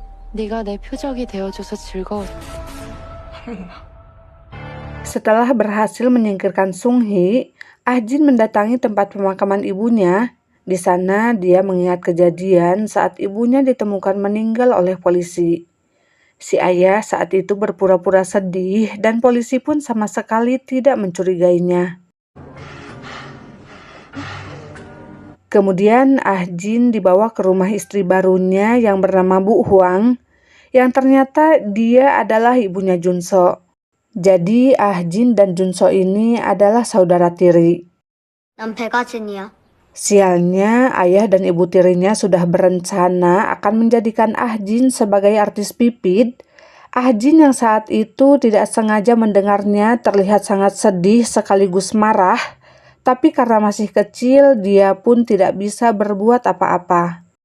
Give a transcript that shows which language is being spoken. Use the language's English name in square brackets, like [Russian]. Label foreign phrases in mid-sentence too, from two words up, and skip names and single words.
[Korean] 네가 내 표적이 되어줘서 즐거웠어. [Indonesian] Setelah berhasil menyingkirkan Sung Hee, Ah Jin mendatangi tempat pemakaman ibunya. Di sana dia mengingat kejadian saat ibunya ditemukan meninggal oleh polisi. Si ayah saat itu berpura-pura sedih dan polisi pun sama sekali tidak mencurigainya. Kemudian Ah Jin dibawa ke rumah istri barunya yang bernama Bu Huang, yang ternyata dia adalah ibunya Junso. Jadi Ah Jin dan Junso ini adalah saudara tiri. [Korean] 난 백아진이야. [Indonesian] Sialnya, ayah dan ibu tirinya sudah berencana akan menjadikan Ah Jin sebagai artis pipit. Ah Jin yang saat itu tidak sengaja mendengarnya terlihat sangat sedih sekaligus marah. Tapi karena masih kecil, dia pun tidak bisa berbuat apa-apa.